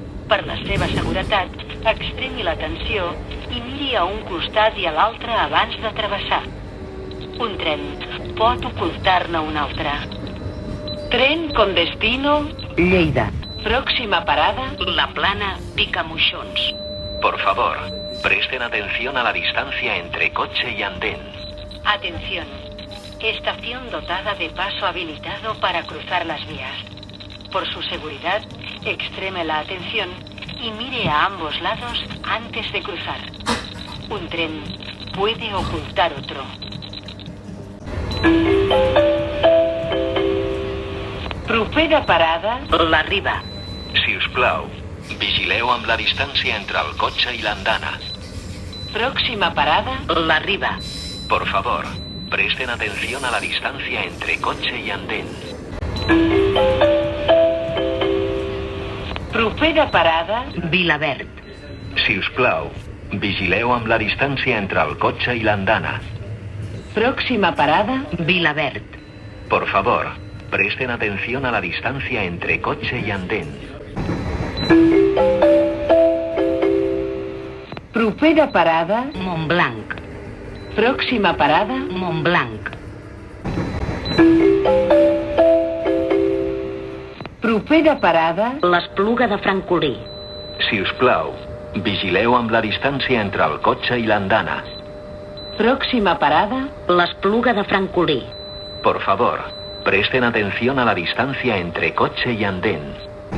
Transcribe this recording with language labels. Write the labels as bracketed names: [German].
[Catalan] Per la seva seguretat, extremi l'atenció i miri a un costat i a l'altre abans de travessar. Un tren pot ocultar-ne un altre. [Spanish] Tren con destino Lleida. Próxima parada La Plana Picamoixons. Por favor, presten atención a la distancia entre coche y andén. Atención. Estación dotada de paso habilitado para cruzar las vías. Por su seguridad, extreme la atención y mire a ambos lados antes de cruzar. Un tren puede ocultar otro. [Catalan] Propera parada La Riba. Si us plau, vigileu amb la distància entre el cotxe i l'andana. [Spanish] Próxima parada La Riba. Por favor, presten atención a la distancia entre coche y andén. [Catalan] Propera parada Vilaverd. Si us plau, vigileu amb la distància entre el cotxe i l'andana. [Spanish] Próxima parada Vilaverd. Por favor, presten atención a la distancia entre coche y andén. [Catalan] Propera parada Montblanc. [Spanish] Próxima parada Montblanc. [Catalan] Propera parada L'Espluga de Francolí. Si us plau, vigileu amb la distància entre el cotxe i l'andana. [Spanish] Próxima parada L'Espluga de Francolí. Por favor, presten atención a la distancia entre coche y andén.